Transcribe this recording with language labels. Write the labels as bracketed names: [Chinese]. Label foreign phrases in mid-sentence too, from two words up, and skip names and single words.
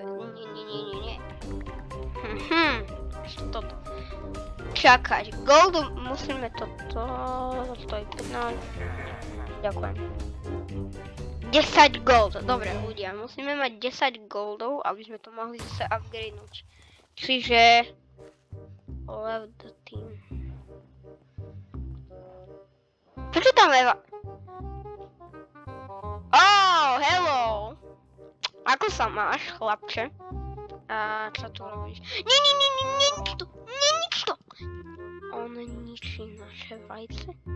[Slovak] Nie. Toto. Čakať. Gold musíme toto... Stojí 15. Ďakujem. 10 gold. Dobre, ľudia, musíme mať 10 goldov, aby sme to mohli zase upgradenúť. Čiže... [English] Left the team. [Slovak] Prečo tam Eva? [English] Oh, hello! [Slovak] Ako sa máš, chlapče? A čo tu robíš? Nič to! On ničí naše vajce.